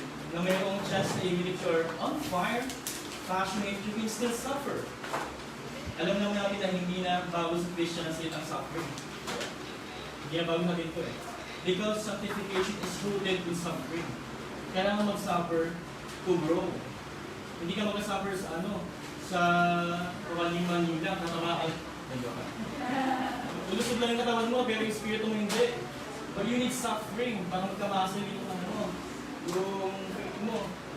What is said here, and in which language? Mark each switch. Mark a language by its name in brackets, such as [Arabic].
[Filipino] Na mayroong chance na [English] even if you're on fire, passionate, you can still suffer. [Filipino] Alam naman natin na hindi na bago sa Christianity ang suffering. Hindi na bago natin ito eh. [English] Because sanctification is rooted in suffering. [Filipino] Kailangan mag-suffer [English] to grow. [Filipino] Hindi ka mag-suffer sa kawaliman lang, tatamaan. Ulusog lang yung katawan mo, pero yung spirito mo hindi. [English] But you need suffering [Filipino] para magkamasal yung yung faith mo.